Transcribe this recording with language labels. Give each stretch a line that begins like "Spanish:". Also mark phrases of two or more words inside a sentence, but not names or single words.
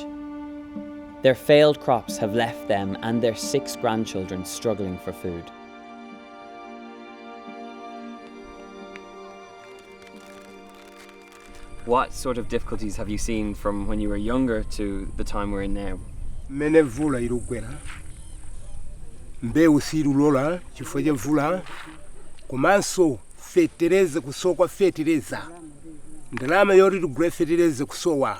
English: Their failed crops have left them and their 6 grandchildren struggling for food. What sort of difficulties have you seen from when you were younger to the time we're in now?
Nyanja: Mene vula irugwera. Mbewu sirulola chifukwa cha vula. Komanso fetereza kusokwa fetereza. Ndalama yoti tugule fetereza kusowa.